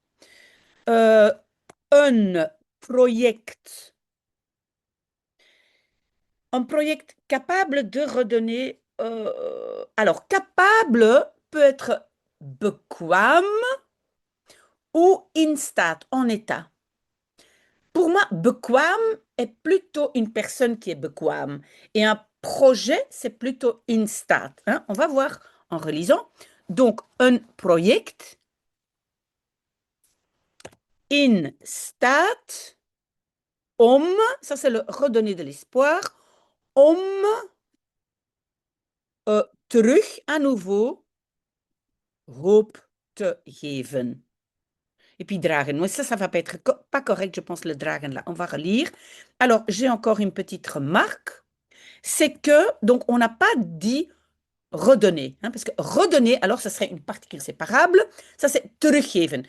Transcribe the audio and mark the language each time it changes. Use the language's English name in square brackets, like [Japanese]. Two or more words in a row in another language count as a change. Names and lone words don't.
[French] Un project. Un project capable de redonner. Alors, capable peut être bekwaam ou [Dutch] in staat, [French] en état. Pour moi, bekwaam est plutôt une personne qui est bekwaam. Et un projet, c'est plutôt [Dutch] in staat. [French] Hein? On va voir en relisant. Donc, un project [Dutch] in staat om, [French] ça c'est le redonner de l'espoir, [Dutch] om terug [French] à nouveau [Dutch] hoop te geven. [French] Et puis dragen. Mais ça va pas être pas correct, je pense, le dragen là. On va relire. Alors, j'ai encore une petite remarque. C'est que, donc, on n'a pas dit redonner. Hein, parce que redonner, alors, ça serait une particule séparable. Ça, c'est teruggeven.